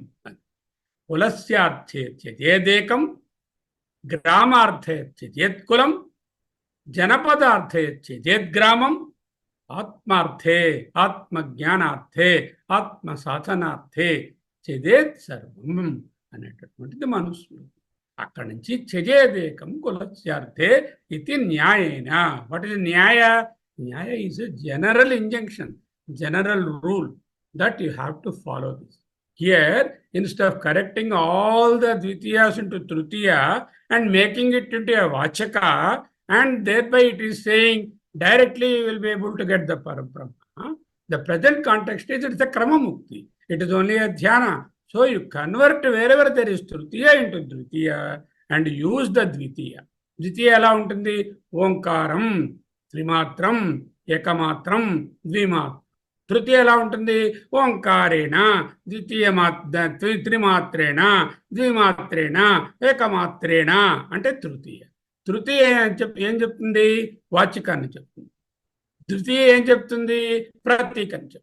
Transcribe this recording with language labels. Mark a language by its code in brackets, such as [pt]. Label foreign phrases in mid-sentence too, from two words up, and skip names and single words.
[sa] కులస్యార్థే త్యజేదేకం, గ్రామార్థే త్యజేత్ కులం, జనపదార్థే త్యజేత్ గ్రామం, ఆత్మార్థే ఆత్మజ్ఞానార్థే ఆత్మ సాధనార్థే త్యజేత్ సర్వం అనేటటువంటిది మనుస్మృతి. [te] అక్కడి నుంచి [sa] త్యజేదేకం కులస్యార్థే [te] ఇది న్యాయేన. [en] What is nyaya? Nyaya is a general injunction, general rule that you have to follow this. Here, instead of correcting all the dvitiyas into tritiya and making it into a vachaka, and thereby it is saying directly you will be able to get the Parabrahma. The present context is it's a [sa] krama mukti. [en] It is only a dhyana. So you convert wherever there is tritiya into dvitiya and use the dvitiya. [te] ద్వితీయ ఎలా ఉంటుంది? [sa] ओंकारं, त्रिमात्रं, एकमात्रं, द्विमात्रं. [te] తృతీయ ఎలా ఉంటుంది? [sa] ఓంకారేణ త్రిమాత్రేణ ద్విమాత్రేణ ఏకమాత్రేణ అంటే తృతీయ. [te] తృతీయ ఏం చెప్తుంది? వాచికాన్ని చెప్తుంది. తృతీయ ఏం చెప్తుంది? ప్రతీకని చెప్తుంది.